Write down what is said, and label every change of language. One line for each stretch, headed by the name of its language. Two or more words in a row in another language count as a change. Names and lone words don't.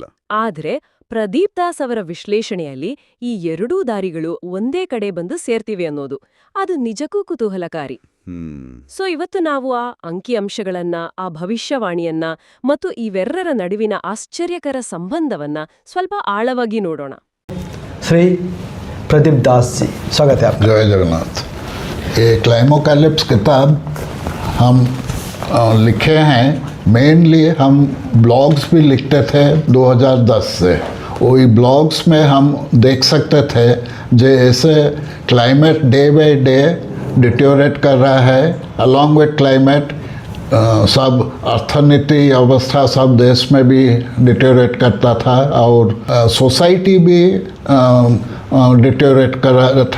Kannada: ಆದ್ರೆ ಪ್ರದೀಪ್ ದಾಸ್ ಅವರ ವಿಶ್ಲೇಷಣೆಯಲ್ಲಿ ಈ ಎರಡೂ ದಾರಿಗಳು ಒಂದೇ ಕಡೆ ಬಂದು ಸೇರ್ತಿವೆ ಅನ್ನೋದು ಅದು ನಿಜಕ್ಕೂ ಕುತೂಹಲಕಾರಿ. ಸೊ ಇವತ್ತು ನಾವು ಆ ಅಂಕಿಅಂಶಗಳನ್ನ, ಆ ಭವಿಷ್ಯವಾಣಿಯನ್ನ ಮತ್ತು ಇವೆರಡರ ನಡುವಿನ ಆಶ್ಚರ್ಯಕರ ಸಂಬಂಧವನ್ನ ಸ್ವಲ್ಪ ಆಳವಾಗಿ ನೋಡೋಣ.
Hindi: श्री प्रदीप दास जी, स्वागत है आपका। जय जगन्नाथ। ये क्लाइमोकैलिप्स किताब हम लिखे हैं, मेनली हम ब्लॉग्स भी लिखते थे 2010 से। वही ब्लॉग्स में हम देख सकते थे जैसे
English: climate day by day deteriorate
Hindi: कर रहा है,
English: along with climate
Hindi: सब अर्थनीति अवस्था सब देश में भी डिटोरेट करता था और सोसाइटी भी डिटोरेट कर रहा था।